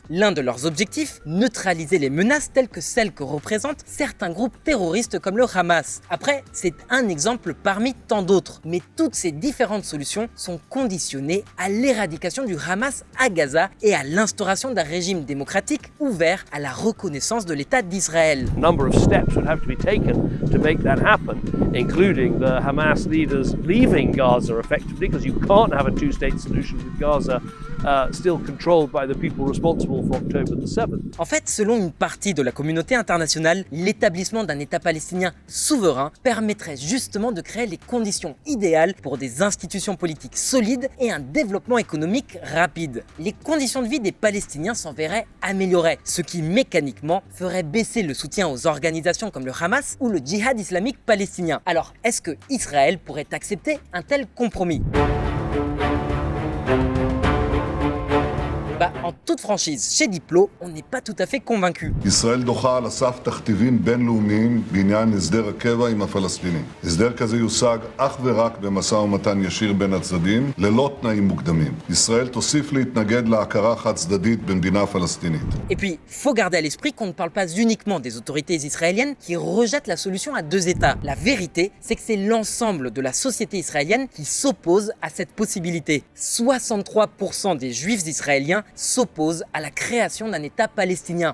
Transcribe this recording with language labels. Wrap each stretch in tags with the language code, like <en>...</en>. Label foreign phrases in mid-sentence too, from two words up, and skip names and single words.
<fr>L'un de leurs objectifs, neutraliser les menaces telles que celles que représentent certains groupes terroristes comme le Hamas. Après, c'est un exemple parmi tant d'autres, mais toutes ces différentes solutions sont conditionnées à l'éradication du Hamas à Gaza et à l'instauration d'un régime démocratique ouvert à la reconnaissance de l'État d'Israël.</fr> <en>Of steps would have to be taken to make that happen, including the Hamas leaders leaving Gaza effectively, because you can't have a two-state solution with Gaza still controlled by the people responsible for October the 7th.</en> <fr>En fait, selon une partie de la communauté internationale, l'établissement d'un État palestinien souverain permettrait justement de créer les conditions idéales pour des institutions politiques solides et un développement économique rapide. Les conditions de vie des Palestiniens s'en verraient améliorées, ce qui mécaniquement ferait baisser le soutien aux organisations comme le Hamas ou le djihad islamique palestinien. Alors, est-ce que Israël pourrait accepter un tel compromis ? En toute franchise, chez Diplo, on n'est pas tout à fait convaincu.</fr> <he>ישראל דוחה על הסף תכתיבים בינלאומיים בעניין הסדר הקבע עם הפלסטינים. הסדר כזה יושג אך ורק במשא ומתן ישיר בין הצדדים, ללא תנאים מוקדמים. ישראל תוסיף להתנגד להכרה חד-צדדית במדינה פלסטינית.</he> <fr>Et puis, faut garder à l'esprit qu'on ne parle pas uniquement des autorités israéliennes qui rejettent la solution à deux États. La vérité, c'est que c'est l'ensemble de la société israélienne qui s'oppose à cette possibilité. 63% des juifs israéliens s'opposent à la création d'un État palestinien.</fr>